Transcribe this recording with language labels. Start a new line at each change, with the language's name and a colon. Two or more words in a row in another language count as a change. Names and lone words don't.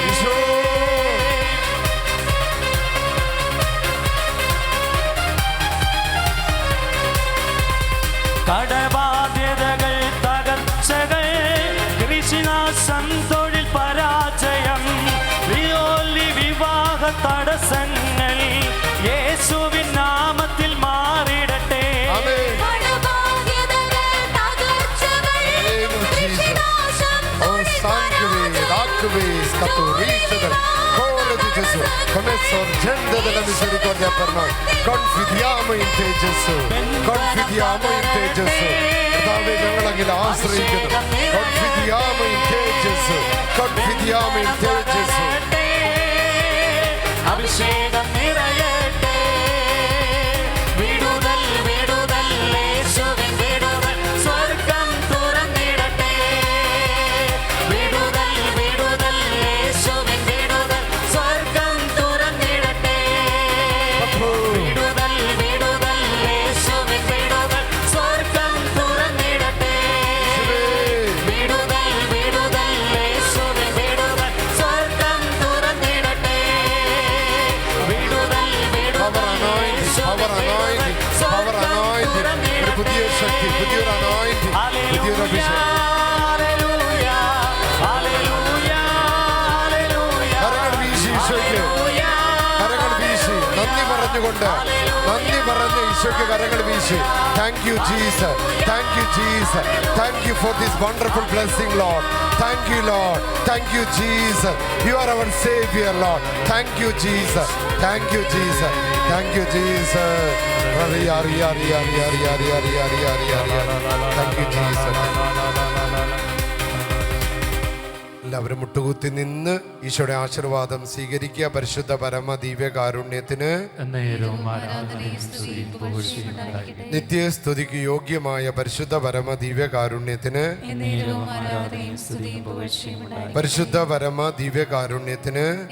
Malayalam: കടബാധ്യതകൾ, തകർച്ചകൾ, കൃഷിനാശം, തൊഴിൽ പരാജയം, വിയോലി വിവാഹ തടസ്സങ്ങൾ യേശുവിൻ നാമത്തിൽ മാറിടട്ടെ.
Italian: Come sorgente della misericordia per noi. Confidiamo in te Gesù. Confidiamo in te Gesù.
Malayalam: കർത്താവേ, ഞങ്ങളങ്ങിൽ ആശ്രയിക്കുന്നു.
Italian: Confidiamo in te Gesù. Confidiamo in te Gesù.
Malayalam: അഭിഷേകം നിറയട്ടെ, വിടുതൽ വിടുതൽ യേശുവിൻ വിടുതൽ, സ്വർഗം തുറന്നിടട്ടെ. വിടുതൽ വിടുതൽ യേശുവിൻ വിടുതൽ, സ്വർഗം തുറന്നിടട്ടെ. വിടുതൽ വിടുതൽ യേശുവിൻ വിടുതൽ, സ്വർഗം തുറന്നിടട്ടെ. വിടുതൽ വിടുതൽ യേശുവിൻ വിടുതൽ, സ്വർഗം തുറന്നിടട്ടെ. വിടുതൽ
English: Power anointing, power anointing, power anointing.
Malayalam: ഒരു പുതിയ ശക്തി, പുതിയൊരു anointing, പുതിയൊരു അഭിഷേകം. കരങ്ങൾ വീശി ഈശോയ്ക്ക്, കരങ്ങൾ വീശി നന്ദി പറഞ്ഞുകൊണ്ട്, നന്ദി പറഞ്ഞ ഈശോയ്ക്ക് കരങ്ങൾ വീശി.
English: Thank you Jesus, thank you Jesus, thank you for this wonderful blessing Lord. Thank you Lord, thank you Jesus, you are our Savior Lord. Thank you Jesus, thank you Jesus, thank you Jesus. Thank you Jesus.
Malayalam: എല്ലാവരും മുട്ടുകുത്തി നിന്ന് ഈശോയുടെ ആശീർവാദം സ്വീകരിക്കുക. പരിശുദ്ധ പരമ ദിവ്യകാരുണ്യത്തിന് നിത്യസ്തുതിക്ക് യോഗ്യമായ പരിശുദ്ധ പരമ ദിവ്യകാരുണ്യത്തിന്, പരിശുദ്ധ പരമ ദിവ്യകാരുണ്യത്തിന്